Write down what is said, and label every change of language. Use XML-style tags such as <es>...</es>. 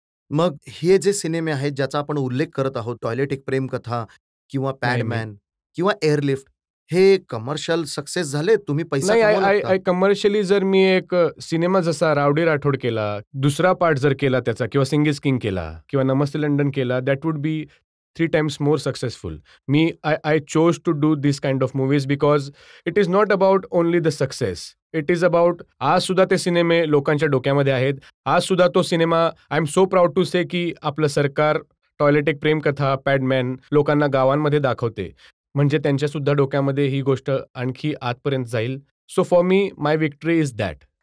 <mr>मग हे जे सिनेमे आहेत ज्याचा आपण उल्लेख करत आहोत, टॉयलेट एक प्रेमकथा किंवा पॅडमॅन किंवा एअरलिफ्ट, हे कमर्शियल सक्सेस झाले? तुम्ही पैसा नाही, कमवलात का? आय कमर्शियली जर मी एक सिनेमा जसा रावडी राठोड केला, दुसरा पार्ट जर केला त्याचा किंवा सिंगिस किंग केला किंवा नमस्ते लंडन केला,</mr> <en>That would be 3 times more successful. I chose to do this kind of movies because it is not about only the success. It is about</en> <mr>आज सुद्धा ते सिनेमे लोकांच्या डोक्यामध्ये आहेत. आज सुद्धा तो cinema</mr> <en>I am so proud to say</en> <mr>की आपलं सरकार टॉयलेट एक प्रेमकथा, पॅडमॅन लोकांना गावांमध्ये दाखवते. म्हणजे त्यांच्या सुद्धा डोक्यामध्ये ही गोष्ट आणखी आतपर्यंत जाईल.</mr> <en>So for me my victory is that.</en>